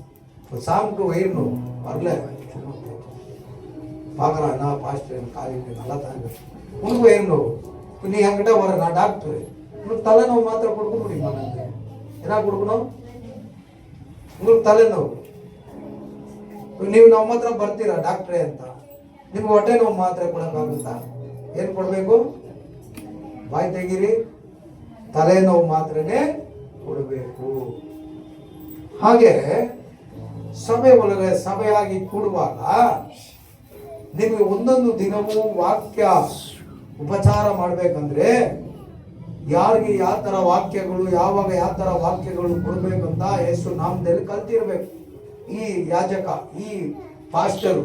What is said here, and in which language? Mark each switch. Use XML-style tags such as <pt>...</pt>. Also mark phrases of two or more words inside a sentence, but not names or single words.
<ta>இப்போ சாமுக்கு வயிறு நோய் வரல, பார்க்குறான், என்ன பாஸ்டர் காலைக்கு நல்லா தாங்க, உனக்கு வயிறு நோய். இப்போ நீ என்கிட்ட வர, நான் டாக்டர், உங்களுக்கு தலைநோவு மாத்திரை கொடுக்க முடியுமா? நாங்கள் என்ன கொடுக்கணும்? உங்களுக்கு தலைநோವು</ta> <kn>ನೀವು ನಮ್ಮ ಹತ್ರ ಬರ್ತೀರಾ ಡಾಕ್ಟ್ರೇ ಅಂತ, ನಿಮ್ಗೆ ಹೊಟ್ಟೆ ನೋವು ಮಾತ್ರೆ ಕೊಡೋಕ್ಕಾಗುತ್ತಾ? ಏನು ಕೊಡಬೇಕು? ಬಾಯಿ ತೆಗೀರಿ, ತಲೆನೋವು ಮಾತ್ರನೇ ಕೊಡಬೇಕು. ಹಾಗೆ ಸಭೆ ಒಳಗೆ ಸಭೆಯಾಗಿ ಕೂಡುವಾಗ ನಿಮಗೆ ಒಂದೊಂದು ದಿನವೂ ವಾಕ್ಯ ಉಪಚಾರ ಮಾಡಬೇಕಂದ್ರೆ ಯಾರಿಗೆ ಯಾವ ತರ ವಾಕ್ಯಗಳು, ಯಾವಾಗ ಯಾವ ತರ ವಾಕ್ಯಗಳು ಕೊಡ್ಬೇಕಂತ ಯೇಸು ನಾಮದಲ್ಲಿ ಕಲ್ತಿರ್ಬೇಕು ಈ ಯಾಜಕ, ಈ ಪಾಸ್ಟರು.</kn>